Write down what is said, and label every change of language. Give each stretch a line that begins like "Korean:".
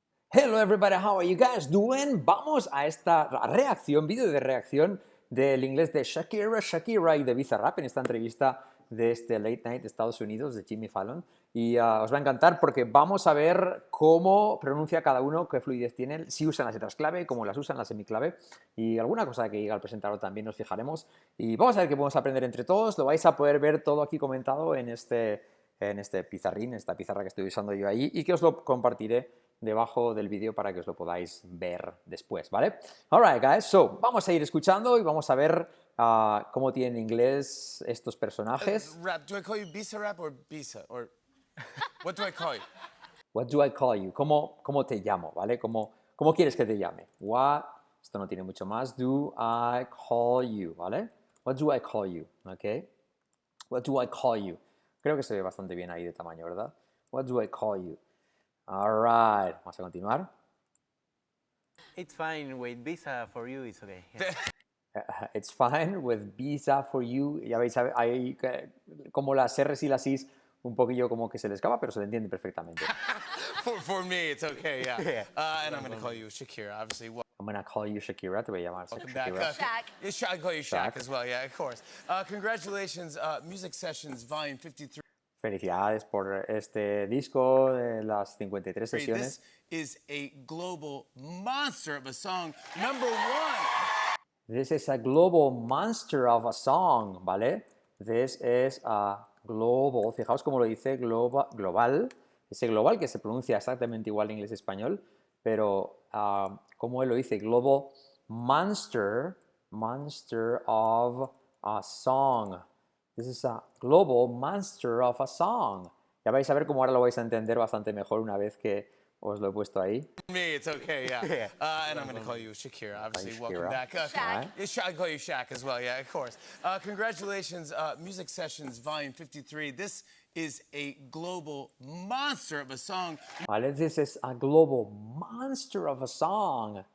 English: Hello everybody, how are you guys doing?
Spanish: Vamos a esta reacción, vídeo de reacción del inglés de Shakira y de BIZARRAP en esta entrevista de este Late Night de Estados Unidos de Jimmy Fallon. Y os va a encantar porque vamos a ver cómo pronuncia cada uno, qué fluidez tiene, si usan las letras clave, cómo las usan, la semiclave y alguna cosa que diga el presentador también nos fijaremos. Y vamos a ver qué podemos aprender entre todos. Lo vais a poder ver todo aquí comentado en este pizarrín, esta pizarra que estoy usando yo ahí y que os lo compartiré debajo del vídeo para que os lo podáis ver después, ¿vale?
English: Alright, guys, so
Spanish: vamos a ir escuchando y vamos a ver cómo tienen inglés estos personajes.
English: Rap, do I call you BIZARRAP or Biza? Or what do I call you? What do I call you?
Spanish: ¿Cómo te llamo, ¿vale? ¿Cómo quieres que te llame?
English: What,
Spanish: esto no tiene mucho más,
English: do I call you,
Spanish: ¿vale?
English: What do I call you, ¿ok? What do I call you?
Spanish: Creo que se ve bastante bien ahí de tamaño, ¿verdad?
English: What do I call you? All right,
Spanish: vamos a continuar.
English: It's fine with visa for you, it's okay. It's fine with visa for you.
Spanish: Ya veis ahí como las R's y las I's un poquillo como que se le escapa, pero se le entiende perfectamente.
English: For me, it's okay, yeah. And I'm going to call you Shakira, obviously. I'm going to call you Shakira.
Spanish: Te voy a llamar
English: Welcome back. Shakira. I call you Shaq as well, yeah, of course. Congratulations, Music Sessions, Volume 53.
Spanish: Felicidades por este disco de las 53 sesiones.
English: This is a global monster of a song. #1. This is a global monster of a song, ¿vale? This is a global,
Spanish: fijaos cómo lo dice, global, ese global que se pronuncia exactamente igual en inglés y español, pero como él lo dice,
English: global monster of a song. This is a global monster of a song.
Spanish: Ya vais a ver cómo ahora lo vais a entender bastante mejor una vez que os lo he puesto ahí.
English: For me, it's okay, yeah. And I'm going to call you Shakira, obviously. Shakira. Welcome back. I call you Shaq as well, yeah, of course. Congratulations, Music Sessions, Volume 53. This is a global monster of a song. Vale, this is a global monster of a song.